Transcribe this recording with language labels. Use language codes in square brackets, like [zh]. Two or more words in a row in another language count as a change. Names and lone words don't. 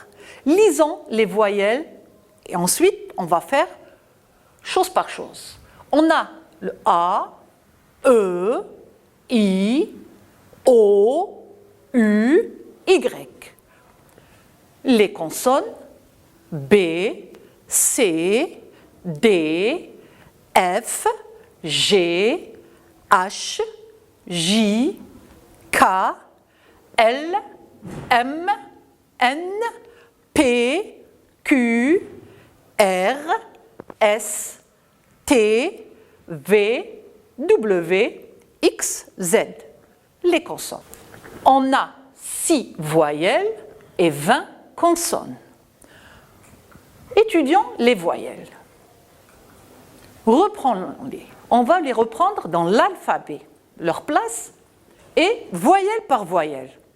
[fr] Lisons les voyelles et ensuite on va faire chose par chose. On a le A, E, I, O, U, Y. Les consonnes B, C, D, F, G, H, J, K, L, M, N, P, Q, R, S, T, V, W, X, Z. Les consonnes. On a 6 voyelles et 20 consonnes. Étudions les voyelles. Reprenons-les. On va les reprendre dans l'alphabet, leur place, et voyelle par voyelle.